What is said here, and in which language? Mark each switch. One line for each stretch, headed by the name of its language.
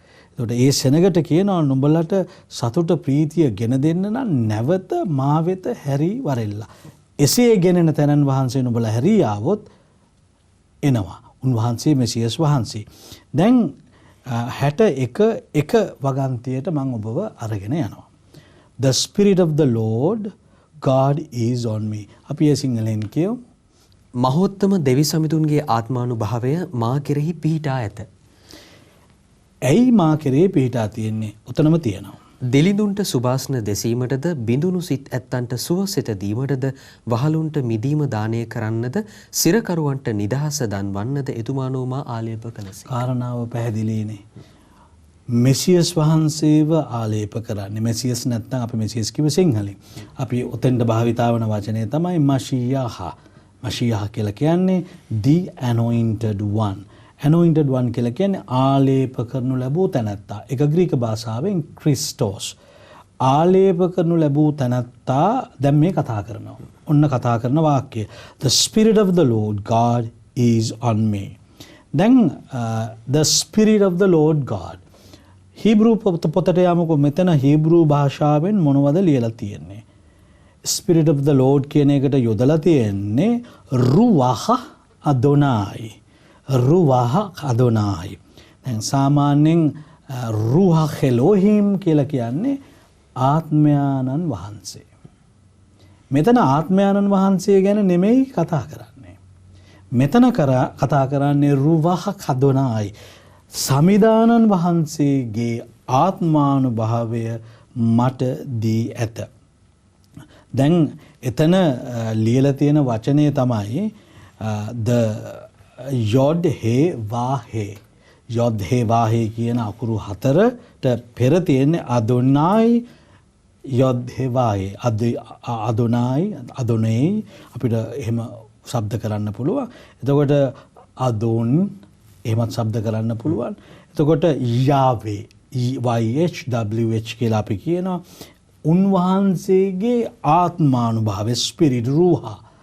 Sinhala: එතකොට ඒ සෙනගට කියනවා නුඹලට සතුට ප්‍රීතිය ගෙන දෙන්න නම් නැවත මා වෙත හැරී වරෙල්ලා. එසේ ගෙනෙන තැනන් වහන්සේ නුඹලා හැරී ආවොත් එනවා. උන්වහන්සේ මෙසියස් වහන්සේ. දැන් 61 වගන්තියට මම ඔබව අරගෙන යනවා.
English: The Spirit of the Lord God is on me.
Sinhala: අපි ඒ සිංහලෙන් කියමු. මහෝත්තම දෙවි සමිඳුන්ගේ ආත්මානුභාවය මා කෙරෙහි පිහිටා ඇත. ඇයි මා කෙරේ පිහිටා තියෙන්නේ? උතනම තියෙනවා. දිලිඳුන්ට සුභාස්න දෙසීමටද බිඳුණු සිත් ඇත්තන්ට සුවසෙත දීමටද වහලුන්ට මිදීම දානය කරන්නද සිරකරුවන්ට නිදහස දන්වන්නද එතුමානෝ මා ආලේප කළසේ. කාරණාව පැහැදිලිනේ. මෙසියස් වහන්සේව ආලේප කරන්නේ. මෙසියස් නැත්නම් අපි මෙසියස් කිව්ව සිංහලෙන්. අපි ඔතෙන්ට භාවිතා වන වචනය තමයි මෂියාහ. මෂියාහ කියලා කියන්නේ
English: the anointed one. anointed one
Sinhala: කියලා කියන්නේ ආලේප කරනු ලැබූ තැනැත්තා. ඒක ග්‍රීක භාෂාවෙන් ක්‍රිස්ටෝස්. ආලේප කරනු ලැබූ තැනැත්තා දැන් මේ කතා කරනවා. ඔන්න කතා කරන වාක්‍යය.
English: The Spirit of the Lord God is on me.
Sinhala: දැන්
English: the Spirit of the Lord God.
Sinhala: හීබ්‍රු පොතට යමුකෝ. මෙතන හීබ්‍රු භාෂාවෙන් මොනවද ලියලා තියෙන්නේ?
English: Spirit of the Lord
Sinhala: කියන එකට යොදලා තියෙන්නේ රුවහ අදොනායි. රුවහ අදොනායි. දැන් සාමාන්‍යයෙන් රුහ එලෝහිම් කියලා කියන්නේ ආත්මයාණන් වහන්සේ. මෙතන ආත්මයාණන් වහන්සේ ගැන නෙමෙයි කතා කරන්නේ. මෙතන කතා කරන්නේ රුවහ අදොනායි. සමිදානන් වහන්සේගේ ආත්මානුභාවය මට දී ඇත. දැන් එතන ලියලා තියෙන වචනය තමයි the
Hebrew: yod he va he. yod he va he
Sinhala: කියන අකුරු හතරට පෙර තියෙන්නේ අදොනායි yod he va he. අදොනායි අදොනේ අපිට එහෙම ශබ්ද කරන්න පුළුවන්. එතකොට අදොන් එහෙමත් ශබ්ද කරන්න පුළුවන්. එතකොට යාවේ YHWH කියලා අපි කියනවා. උන්වහන්සේගේ ආත්මානුභාවය ස්පිරිට් රූහා.